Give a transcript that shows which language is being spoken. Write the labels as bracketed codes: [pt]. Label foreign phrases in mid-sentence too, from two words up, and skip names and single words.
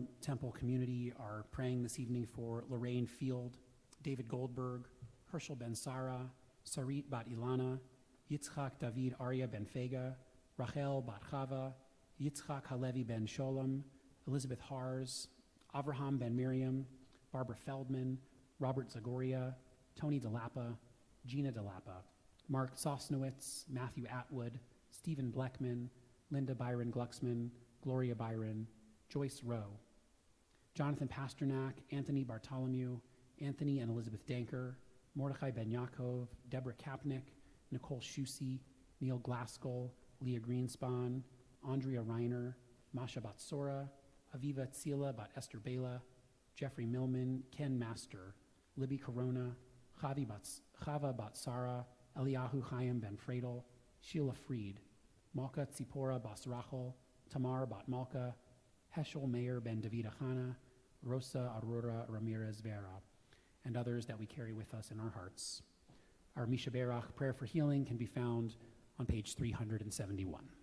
[en] Temple community are praying this evening for Lorraine Field, David Goldberg, Herschel Ben Sara, Sarit Bat Ilana, Yitzchak David Arya Ben Fega, Rachel Bat Chava, Yitzchak Halevi Ben Sholem, Elizabeth Hars, Avraham Ben Miriam, Barbara Feldman, Robert Zagoria, Tony DeLappa, Gina DeLappa, Mark Sosnowitz, Matthew Atwood, Stephen Bleckman, Linda Byron Glucksman, Gloria Byron, Joyce Rowe, Jonathan Pasternak, Anthony Bartholomew, Anthony and Elizabeth Danker, Mordechai Ben Yaakov, Deborah Kapnick, Nicole Schusse, Neil Glaskell, Leah Greenspan, Andrea Reiner, Masha Batsora, Aviva Tzila Bat Esther Bela, Jeffrey Millman, Ken Master, Libby Corona, Chava Batsara, Eliyahu Chaim Ben Fradel, Sheila Freed, Malka Tzipora Bas Rachel, Tamar Bat Malka, Heschel Meir Ben David Achana, Rosa Aurora Ramirez Vera, and others that we carry with us in our hearts. Our Misha Berach prayer for healing can be found on page 371.